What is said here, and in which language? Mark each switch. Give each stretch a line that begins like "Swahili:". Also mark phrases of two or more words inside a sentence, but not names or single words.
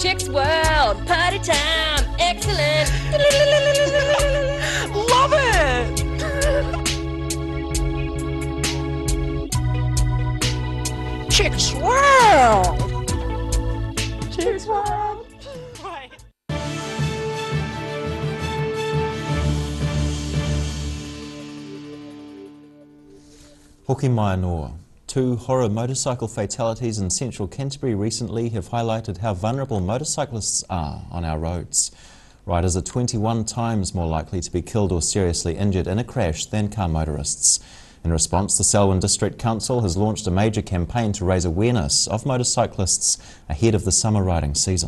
English: Chicks World, party time, excellent. Love it. Chicks World. Chicks World. Right.
Māori: Hoki mai noa.
English: Two horror motorcycle fatalities in central Canterbury recently have highlighted how vulnerable motorcyclists are on our roads. Riders are 21 times more likely to be killed or seriously injured in a crash than car motorists. In response, the Selwyn District Council has launched a major campaign to raise awareness of motorcyclists ahead of the summer riding season.